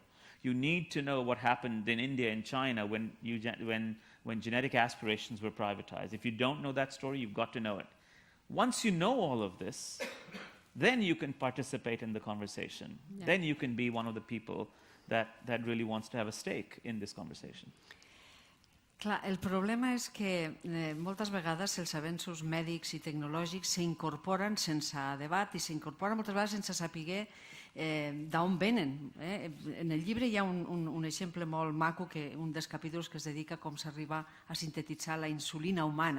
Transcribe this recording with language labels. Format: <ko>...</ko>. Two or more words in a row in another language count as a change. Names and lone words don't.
<en>You need to know what happened in India and China when genetic aspirations were privatized. If you don't know that story, you've got to know it. Once you know all of this, then you can participate in the conversation. Yeah. Then you can be one of the people that really wants to have a stake in this conversation.</en> <ca>Clar, el problema és que moltes vegades els avenços mèdics i tecnològics s'incorporen sense debat i s'incorporen moltes vegades sense saber d'on venen. En el llibre hi ha un exemple molt maco, un dels capítols que es dedica a com s'arriba a sintetitzar la insulina humana.</ca>